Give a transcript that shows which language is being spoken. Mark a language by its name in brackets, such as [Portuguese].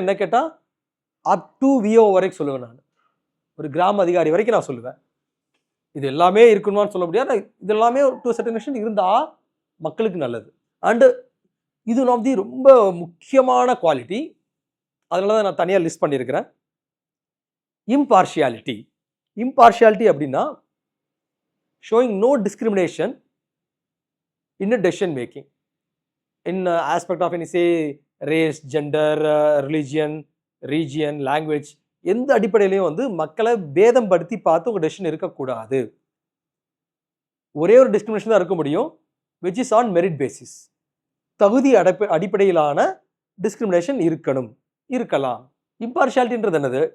[Tamil] என்ன கேட்டால் up to VO வரைக்கும் சொல்லுவேன் நான். ஒரு கிராம அதிகாரி வரைக்கும் நான் சொல்லுவேன். இது எல்லாமே இருக்கணுமான்னு சொல்ல முடியாது. இது எல்லாமே [English] to certain extent [Tamil] இருந்தால் மக்களுக்கு நல்லது. அண்டு இது [English] one of the [Tamil] ரொம்ப முக்கியமான குவாலிட்டி. அதனால தான் நான் தனியாக லிஸ்ட் பண்ணியிருக்கிறேன். [English] Impartiality. Impartiality அப்படின்னா showing no discrimination in a decision making in aspect of any say race, gender, religion, region, language. [Tamil] எந்த அடிப்படையிலையும் வந்து மக்களை பேதம் படுத்தி பார்த்து உங்கள் டெசிஷன் இருக்கக்கூடாது. ஒரே ஒரு டிஸ்கிரிமினேஷன் தான் இருக்க முடியும், [English] which is on merit basis. [Tamil] தகுதி அடிப்படையிலான டிஸ்கிரிமினேஷன் இருக்கலாம். இம்பார்ஷியாலிட்டின்றது என்னது?